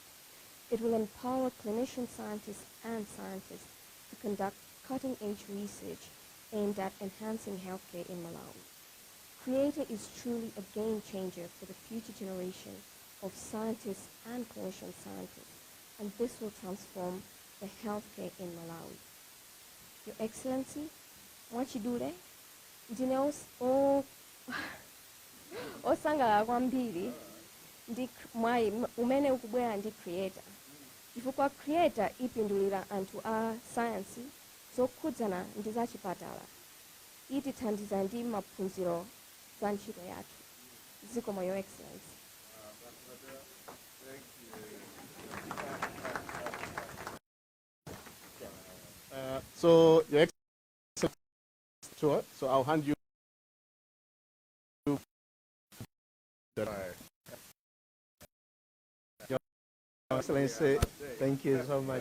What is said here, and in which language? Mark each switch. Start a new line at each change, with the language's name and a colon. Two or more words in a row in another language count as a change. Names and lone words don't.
English: It will empower clinician scientists and scientists to conduct cutting-edge research aimed at enhancing healthcare in Malawi. Creator is truly a game changer for the future generation of scientists and clinician scientists, and this will transform the healthcare in Malawi. Your Excellency,
Nyanja: mwachidule ndine osangala kwambiri ndi mwayi umene ukubwera ndi Creator. Chifukwa Creator ipindulira anthu a sayansi zokhudzana ndi zachipatala, itithandiza ndi maphunziro za ntchito yathu. Zikomo,
English: Your Excellency. So Your Excellency, so I'll hand you. Your Excellency, thank you so much.